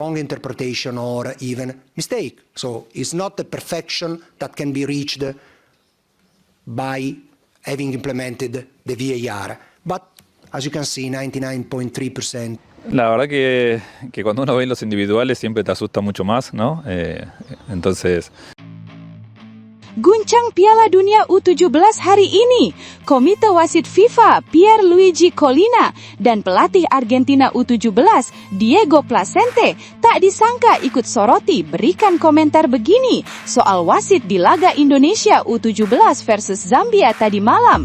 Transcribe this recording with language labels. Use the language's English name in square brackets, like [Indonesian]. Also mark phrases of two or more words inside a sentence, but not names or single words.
[English] wrong interpretation or even mistake. So it's not the perfection that can be reached by having implemented the VAR. But as you can see, 99.3%. [Spanish] La verdad que cuando uno ve los individuales siempre te asusta mucho más, ¿no? Entonces... [Indonesian] Guncang Piala Dunia U17 hari ini, Komite Wasit FIFA Pierluigi Collina dan pelatih Argentina U17 Diego Placente tak disangka ikut soroti berikan komentar begini soal wasit di laga Indonesia U17 versus Zambia tadi malam.